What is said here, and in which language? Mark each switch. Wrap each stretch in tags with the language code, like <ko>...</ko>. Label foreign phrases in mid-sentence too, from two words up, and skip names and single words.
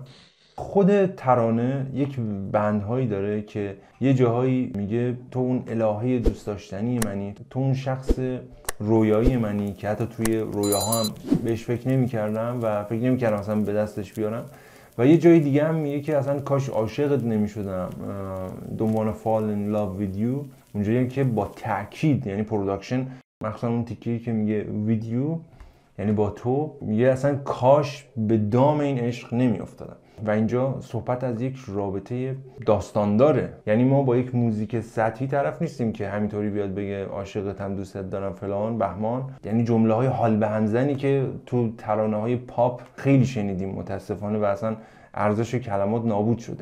<fa>خود ترانه یک بندهایی داره که یه جاهایی میگه تو اون الهه دوست داشتنی منی، تو اون شخص رویایی منی که حتی توی رویاها هم بهش فکر نمی‌کردم و فکر نمی‌کردم اصلا به دستش بیارم. و یه جای دیگه هم میگه که اصلا کاش عاشقت نمی‌شدم،</fa> <en>don't wanna fall in love with you.</en> <fa>اونجایی که با تأکید، یعنی پروداکشن، مخصوصا اون تیکه‌ای که میگه</fa> <en>with you</en> <fa>یعنی با تو، میگه اصلا کاش به دام این عشق نمی‌افتادم. و اینجا صحبت از یک رابطه داستان داره. یعنی ما با یک موزیک سطحی طرف نیستیم که همینطوری بیاد بگه عاشقتم، دوستت دارم، فلان بهمان. یعنی جمله های حال به هم زنی که تو ترانه های پاپ خیلی شنیدیم متاسفانه و اصلا ارزش کلمات نابود شده.</fa>